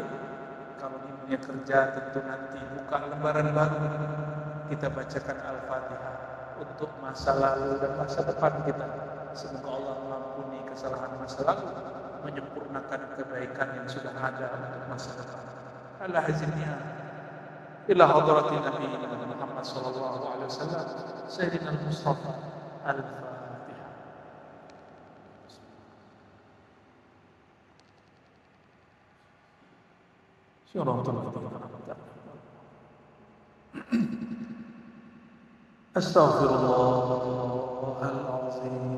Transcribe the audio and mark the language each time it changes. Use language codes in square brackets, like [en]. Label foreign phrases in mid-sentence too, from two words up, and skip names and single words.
[id] Kalau di dunia kerja tentu nanti buka lembaran baru. Kita bacakan Al-Fatihah untuk masa lalu dan masa depan kita. Semoga Allah mengampuni kesalahan masa lalu, menyempurnakan kebaikan yang sudah ada untuk masa depan. [ar] على حازمنا إلى حضرة النبي محمد صلى الله عليه وسلم سيدنا المصطفى الفاتحة. أستغفر الله العظيم.